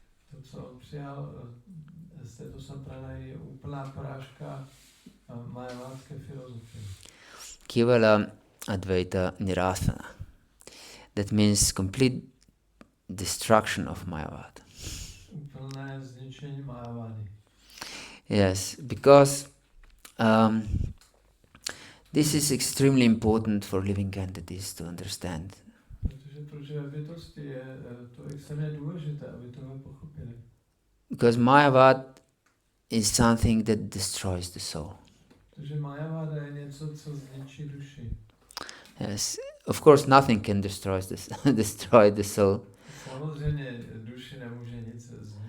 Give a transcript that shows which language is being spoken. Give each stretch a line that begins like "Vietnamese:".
Czech: To, co on přijal z této sampradaji, je úplná porážka mayavádské filozofie.
English: Kevala-advaita-nirasana. That means complete destruction of Mayavada.
Czech: Úplné zničení Majavády.
English: Yes, because this is extremely important for living entities to understand.
Czech: Protože pro živé bytosti je to extrémně důležité, aby tohle pochopili.
English: Because Mayavad is something that destroys the soul.
Czech: Protože Majaváda je něco, co zničí duši.
English: Yes, of course nothing can destroy the soul.
Czech: Samozřejmě duši nemůže nic zničit.